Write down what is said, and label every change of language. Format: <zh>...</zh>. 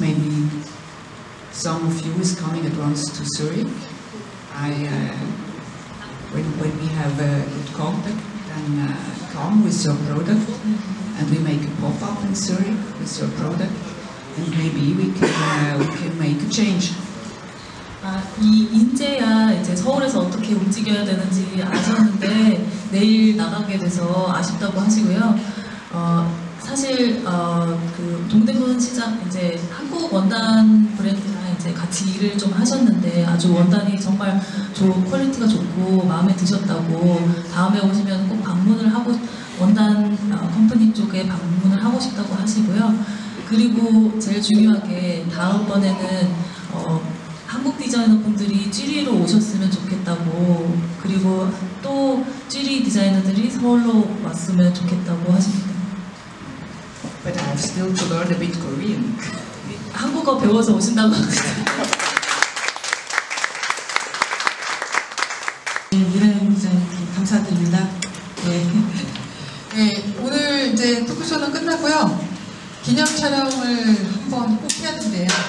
<en>Maybe some of you is coming at once to Zurich. When we have a good contact, then come with your product, and we make a pop-up in Zurich with your product, and maybe we can make a change.</en> <ko>인제야 이제 서울에서 어떻게 움직여야 되는지 아셨는데 내일 나가게 돼서 아쉽다고 하시고요. 사실 그 동대문 시장 이제 한국 원단 브랜드랑 이제 같이 일을 좀 하셨는데 아주 원단이 정말 퀄리티가 좋고 마음에 드셨다고, 다음에 오시면 꼭 방문을 하고 원단 컴퍼니 쪽에 방문을 하고 싶다고 하시고요. 그리고 제일 중요하게 다음번에는 한국 디자이너 분들이 찌리로 오셨으면 좋겠다고, 그리고 또 찌리 디자이너들이 서울로 왔으면 좋겠다고 하십니다.</ko> <en>But I have still to learn a bit Korean.</en> <ko>한국어 배워서 오신다고 합니다. 이런 감사드립니다. 네. 네, 오늘 이제 토크쇼는 끝났고요. 기념 촬영을 한번 꼭 해야 된대요.</ko>